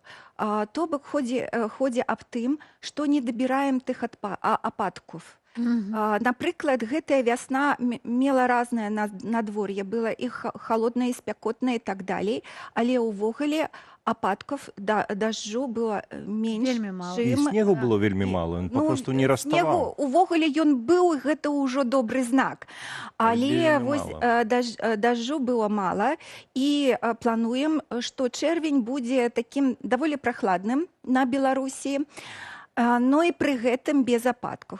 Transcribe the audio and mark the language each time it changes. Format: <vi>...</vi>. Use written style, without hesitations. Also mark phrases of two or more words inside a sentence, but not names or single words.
<be>То бок ходзе аб тым, што не дабіраем тых ападкаў. Напрыклад, гэтая вясна мела разнае надвор'е, было і халоднае, і спякотнае і так далей, але ўвогуле ападков дажджу было менш, Вельмі мала. І чым... снегу было вельмі мало,</be> <ru>он попросту</ru> <be>не раставаў. Снегу увогуле ён быў, і гэта ўжо добры знак. Але Вельмі вось мала. дажджу было мала, і плануем, што чэрвень будзе такім даволі прахладным на Беларусі, но і пры гэтым без ападкаў.</be>